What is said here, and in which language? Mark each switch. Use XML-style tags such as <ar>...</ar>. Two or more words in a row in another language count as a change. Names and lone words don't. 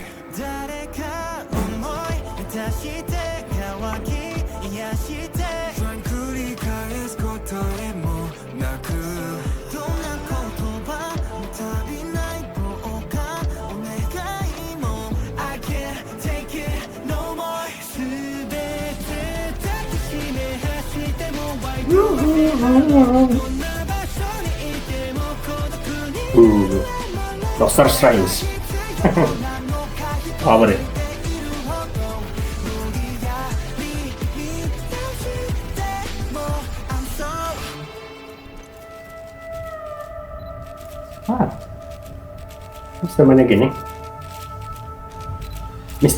<ja>誰か思い出して乾き癒して不安繰り返す答えもなくどんな言葉も足りない棒かお願いも</ja> <en>I can't take it no more</en> <ja>全て抱きしめ走っても</ja> <en>Why do I feel</en> <ja>どんな場所にいても孤独に</ja> <id>Doctor Strange. Apa deh? Ah, terus temannya gini, Mr.</id>